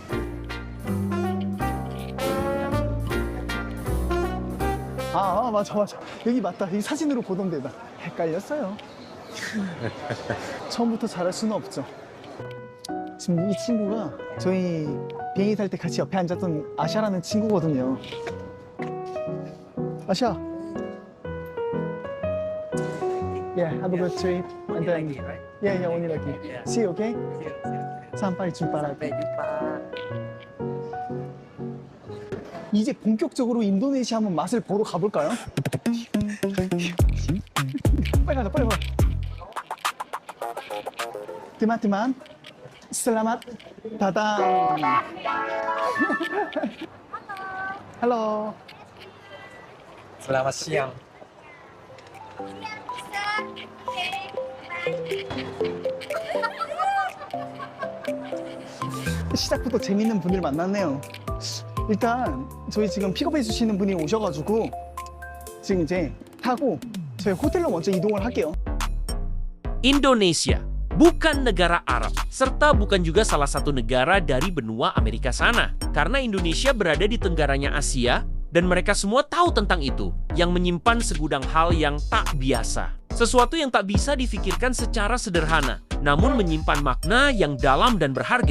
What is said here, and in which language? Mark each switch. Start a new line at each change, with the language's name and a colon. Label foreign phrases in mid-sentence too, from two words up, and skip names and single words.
Korean: 맞아. 여기 맞다. 여기 사진으로 보던 데다. 헷갈렸어요. 처음부터 잘할 수는 없죠. 지금 이 친구가 저희 비행기 탈 때 같이 옆에 앉았던 아샤라는 친구거든요. 아샤.
English: Yeah, have a good trip. And then, yeah, only lucky. See you,
Indonesian: okay? Sampai jumpa lagi.
Korean: 이제 본격적으로 인도네시아 한번 맛을 보러 가볼까요? 빨리 가자, 빨리.
Indonesian: Teman-teman, selamat datang. Halo. Selamat siang.
Korean: 시작부터 재밌는 분들 만났네요. 일단 저희 지금 픽업해 주시는 분이 오셔가지고 지금 이제 타고 저희 호텔로 먼저 이동을 할게요.
Indonesian: Indonesia bukan negara Arab, serta bukan juga salah satu negara dari benua Amerika sana. Karena Indonesia berada di tenggaranya Asia, dan mereka semua tahu tentang itu, yang menyimpan segudang hal yang tak biasa. Sesuatu yang tak bisa difikirkan secara sederhana. namun menyimpan makna yang dalam dan berharga.